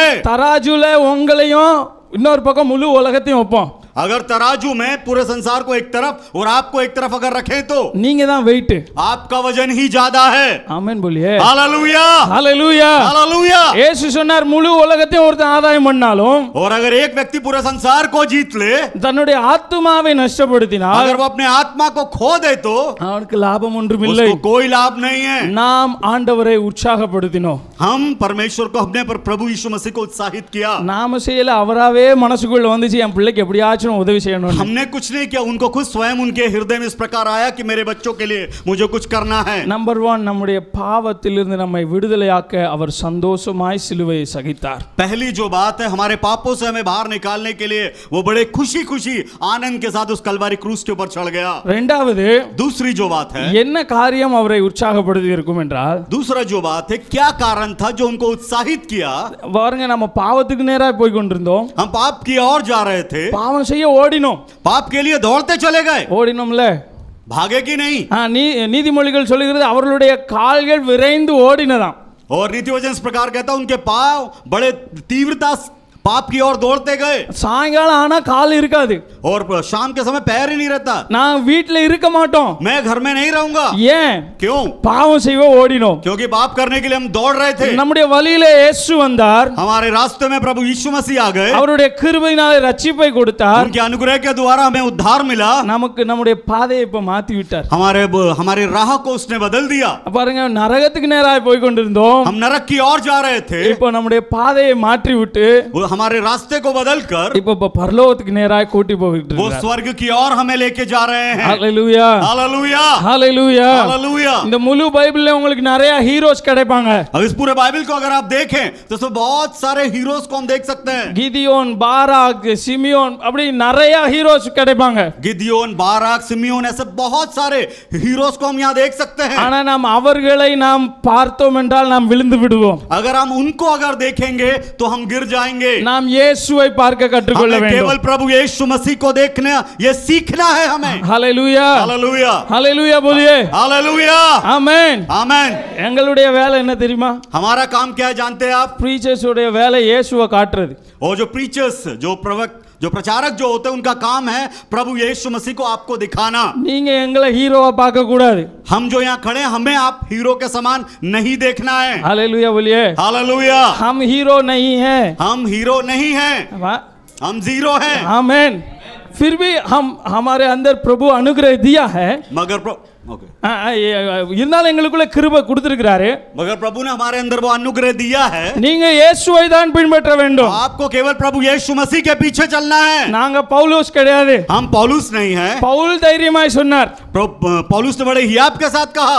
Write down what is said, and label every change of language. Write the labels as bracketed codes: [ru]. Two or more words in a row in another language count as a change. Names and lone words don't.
[ta] தராஜுல உங்களையும் இன்னொரு பக்கம் முழு உலகத்தையும் வைப்போம். [hi] अगर तराजू में पूरे संसार को एक तरफ और आपको एक तरफ अगर रखें तो [ta] நீங்க தான் வெயிட், [hi] आपका वजन ही ज्यादा है। ஆமென் बोलिए, हालेलुया, हालेलुया, हालेलुया। [ta] இயேசு சொன்னார், முழு உலகத்தையும் ஒருத்தன் ஆதாயம் பண்ணாலும், [hi] और अगर एक व्यक्ति पूरे संसार को जीत ले, [ta] தன்னுடைய ஆத்துமாவை நஷ்டப்படுத்தினால், [hi] अगर वो अपने आत्मा को खो दे तो [ta] அவனுக்கு லாபம் ஒன்றும் இல்லை. [hi] उसको कोई लाभ नहीं है। [ta] நாம் ஆண்டவரை உற்சாகப்படுத்தினோம், [hi] हम परमेश्वर को अपने पर प्रभु यीशु मसीह को उत्साहित किया। [ta] நாம செய்யல, அவராவே மனசுக்குள்ள வந்துச்சு, என் பிள்ளைக்கு எப்படியாச்சும் உதவி செய்யணும். [hi] हमने कुछ नहीं किया, उनको खुद स्वयं उनके हृदय में इस प्रकार आया कि मेरे बच्चों के लिए मुझे कुछ करना है। [ta] நம்பர் 1, நம்முடைய பாவத்திலிருந்து நம்மை விடுதலையாக்க அவர் சந்தோஷமாய் சிலுவையை சகித்தார். [hi] पहली जो बात है, हमारे पापों से हमें बाहर निकालने के लिए वो बड़े खुशी खुशी आनंद के साथ उस कलवारी क्रूस के ऊपर चढ़ गया। [ta] இரண்டாவது, [hi] दूसरी जो बात है, [ta] என்ன காரியம் அவரை உற்சாகப்படுத்தி இருக்கும் என்றால், [hi] दूसरा जो बात है, क्या कारण था जो उनको उत्साहित किया। [ta] பாருங்க, நம்ம பாவத்துக்கு நேரா போய் கொண்டிருந்தோம், [hi] हम पाप की ओर जा रहे थे, [ta] பாவம் செய்ய ஓடினோம், [hi] पाप के लिए दौड़ते चले गए, [ta] ஓடினோம்ல, [hi] भागे की नहीं। [ta] நீதிமொழிகள் சொல்லுகிறது அவர்களுடைய கால்கள் விரைந்து ஓடினதாம். [hi] और नीति वचन इस प्रकार कहता, उनके पांव बड़े तीव्रता पाप की ओर दौड़ते गए। [ta] சாயங்காலம் ஆனா கால் இருக்காது, [hi] और शाम के समय पैर ही नहीं रहता, [ta] நான் வீட்ல இருக்க மாட்டோம். [hi] मैं घर में नहीं रहूंगा। [ta] ஏன்? [hi] क्यों? [ta] பாவம் செய்ய ஓடினோம். [hi] क्योंकि पाप करने के लिए हम दौड़ रहे थे। [ta] நம்முடைய வழியில இயேசு வந்தார், [hi] हमारे रास्ते में प्रभु यीशु मसीह आ गए, [ta] அவருடைய கிருபையினாலே ரட்சிப்பை கொடுத்தார், [hi] उनके अनुग्रह के द्वारा हमें उद्धार मिला, [ta] நமக்கு நம்முடைய பாதையை இப்ப மாத்தி விட்டார். [hi] हमारे राह को उसने बदल दिया। [ta] பாருங்க, நரகத்துக்கு நேராக போய் கொண்டிருந்தோம், [hi] हम नरक की ओर जा रहे थे, [ta] இப்போ நம்முடைய பாதையை மாற்றி விட்டு हमारे रास्ते को बदलकर இப்போ பரலோகத்துக்கு நேராக கூட்டி போயிட்டு [hi] वो [ta] இருக்கார். [hi] स्वर्ग की ओर हमें लेके जा रहे हैं। [ta] ஹalleluya, [hi] हालेलुया, [ta] ஹalleluya, [hi] हालेलुया। [ta] இந்த முழு பைபிள்ல உங்களுக்கு நிறைய ஹீரோஸ் கிடைப்பாங்க. [hi] अब इस पूरे बाइबल को अगर आप देखें तो इसमें बहुत सारे हीरोज को हम देख सकते हैं। [ta] கிதியோன், பாராக், சிமியோன், அப்படி நிறைய ஹீரோஸ் கிடைப்பாங்க. [hi] गिदियोन, बाराक, सिमियोन, ऐसे बहुत सारे हीरोज को हम यहाँ देख सकते हैं। [ta] ஆனா நாம் அவர்களை நாம் பார்த்தோம் என்றால் நாம் விழுந்து விடுவோம். [hi] अगर हम उनको अगर देखेंगे तो हम गिर जाएंगे। [ta] நாம் இயேசுவை பார்க்க கற்றுக்கொள்ள [hi] हमें [ta] வேண்டும். [hi] केवल प्रभु यीशु मसीह को देखना, ये सीखना है हमें। [ta] ஹalleluya, [hi] हालेलुया, ஹalleluya बोलिए, हालेलुया, [ta] ஆமென். [hi] आमेन। [ta] எங்களுடைய வேலை என்ன தெரியுமா? [hi] हमारा काम क्या है जानते हैं आप? [ta] பிரீச்சர்ஸ் உடைய வேலை இயேசுவை காட்டுறது. [hi] और जो प्रीचर्स, जो प्रचारक जो होते हैं, उनका काम है प्रभु यीशु मसीह को आपको दिखाना। [ta] நீங்க எங்களை ஹீரோவா பார்க்க கூடாது. [hi] हम जो यहाँ खड़े हैं, हमें आप हीरो के समान नहीं देखना है। हालेलुया बोलिए, हालेलुया। हम हीरो नहीं हैं, हम हीरो नहीं हैं, हम जीरो हैं। आमेन। फिर भी हमारे अंदर प्रभु अनुग्रह दिया है, मगर [ta] இருந்தாலும் எங்களுக்குள்ள கிருபை கொடுத்திருக்கிறாரு. [hi] मगर प्रभु ने हमारे अंदर वो अनुग्रह दिया है। [ta] நீங்க இயேசுவை தான் பின்பற்ற வேண்டும். [hi] आपको केवल प्रभु यीशु मसीह के पीछे चलना है। [ta] நாங்க பவுலோஸ் கிடையாது. [hi] हम पौलुस नहीं हैं। [ta] பவுல் தைரியமாய் சொன்னார், [hi] पौलुस ने बड़े हियाव के साथ कहा,